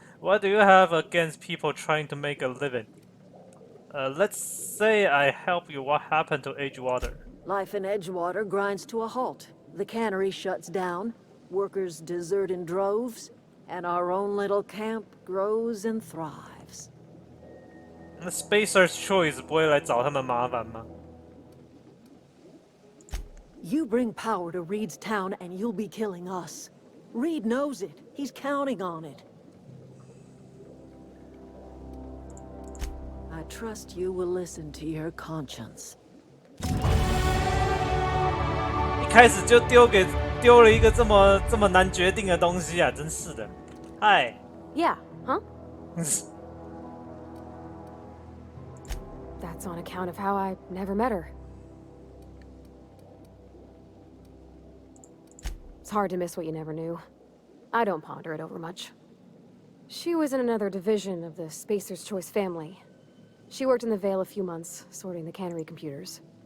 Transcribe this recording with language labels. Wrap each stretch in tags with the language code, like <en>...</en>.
<en>What do you have against people trying to make a living? Let's say I help you. What happened to Edgewater? Life in Edgewater grinds to a halt. The cannery shuts down, workers desert in droves, and our own little camp grows and thrives.</en> <zh>那 Spacer's Choice 不会来找他们麻烦吗？</zh> <en>You bring power to Reed's town and you'll be killing us. Reed knows it. He's counting on it. I trust you will listen to your conscience.</en> <zh>一开始就丢了一个这么难决定的东西啊，真是的。嗨。</zh> <en>Yeah, huh? That's on account of how I never met her. It's hard to miss what you never knew. I don't ponder it over much. She was in another division of the Spacer's Choice family. She worked in the Vale a few months, sorting the cannery computers.</en>